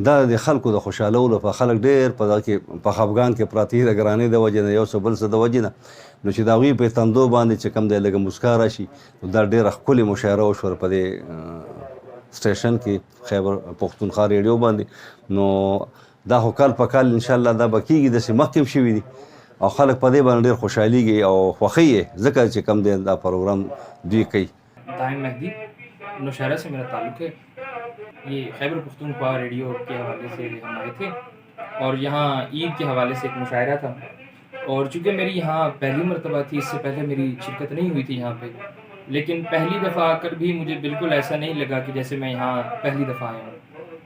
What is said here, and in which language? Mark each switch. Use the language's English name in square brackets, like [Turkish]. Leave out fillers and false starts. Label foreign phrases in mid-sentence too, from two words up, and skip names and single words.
[Pashto] دا د خلکو د خوشحالولو لپاره خلک ډېر په دغه کې په خفګان کې پراته دي د ګرانۍ د وجې نه یو څه بل څه د وجې نه نو چې د هغوی په تندو باندې چې کوم دی لږه مسکا راشي نو دا ډېره ښکلې مشاعره وشوه په دې سټیشن کې خیبر پښتونخوا ریډیو باندې. نو دا خو کال په کال انشاءالله دا به کېږي، داسې مخکې هم شوي دي او خلک په دې باندې ډېر خوشحالېږي او خوښوي یې ځکه چې کوم دی دا پروګرام دوی کوي. [Urdu] دائم مہدی نوشہرہ سے میرا تعلق ہے. یہ خیبر پختونخوا ریڈیو کے حوالے سے ہم آئے تھے اور یہاں عید کے حوالے سے ایک مشاعرہ تھا اور چونکہ میری یہاں پہلی مرتبہ تھی، اس سے پہلے میری شرکت نہیں ہوئی تھی یہاں پہ، لیکن پہلی دفعہ آ کر بھی مجھے بالکل ایسا نہیں لگا کہ جیسے میں یہاں پہلی دفعہ آیا ہوں.